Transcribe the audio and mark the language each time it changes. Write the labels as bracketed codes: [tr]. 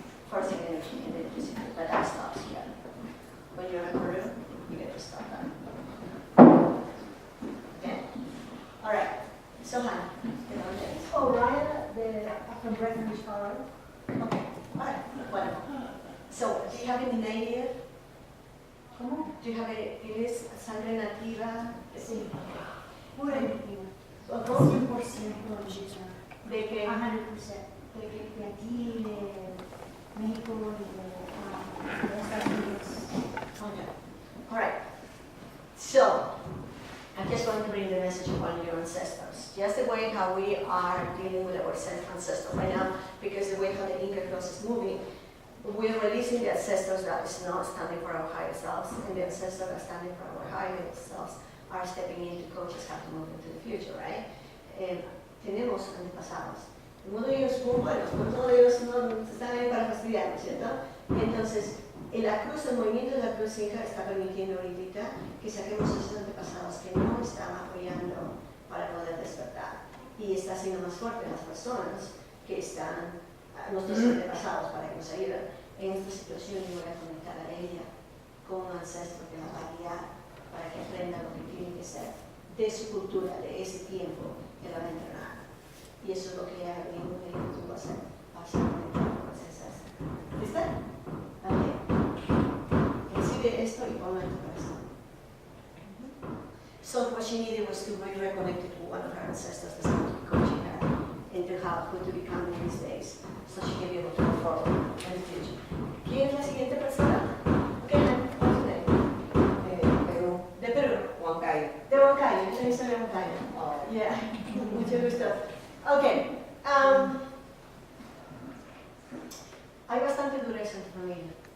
[en] First in energy and then physical, but that stops here. When you're in Peru, you get to stop that. Okay? All right. So, Hannah, get on this. Oh, Ryan, from Breckenridge, Colorado. Okay. All right. Wonderful. So, do you have any native? [es] ¿Cómo? [en] Do you have [es] ¿tienes sangre nativa? Sí. Bueno. ¿Cómo? ¿Cómo? 100% mexicana. ¿De qué? 100%. De aquí, de México y de Estados Unidos. [en] Okay. All right. So, I just want to bring the message of one of your ancestors. Just the way how we are dealing with our ancestors right now, because the way how the Inca cross is moving, we're releasing the ancestors that is not standing for our higher selves, and the ancestors that are standing for our higher selves are stepping in to coach us how to move into the future, right? [es] Tenemos antepasados. Algunos de ellos son buenos, pero todos ellos no están ahí para fastidiarnos, ¿cierto? Entonces, en la cruz, el movimiento de la cruz Inca está permitiendo ahorita que saquemos esos antepasados que no están apoyando para poder despertar. Y está haciendo más fuerte las personas que están, nuestros antepasados, para que nos ayuden. En esta situación yo voy a conectar a ella con un ancestro que la va a guiar para que aprenda lo que tiene que ser de su cultura, de ese tiempo que la va a entrenar. Y eso es lo que ella me dijo que tú vas a hacer, vas a conectar con ese ancestro. ¿Lista? ¿Vale? Recibe esto y ponlo en tu corazón. [en] So what she needed was to be reconnected to one of her ancestors that's going to be coaching her into how who to become in these days, so she can be able to move forward in the future. [es] ¿Quién es la siguiente persona? [en] Okay, what's your name? [es] Perú, De Perú. Huancayo. De Huancayo. Yo soy de Huancayo. Oh, Yeah, mucho gusto. Okay, hay bastante dureza en tu familia.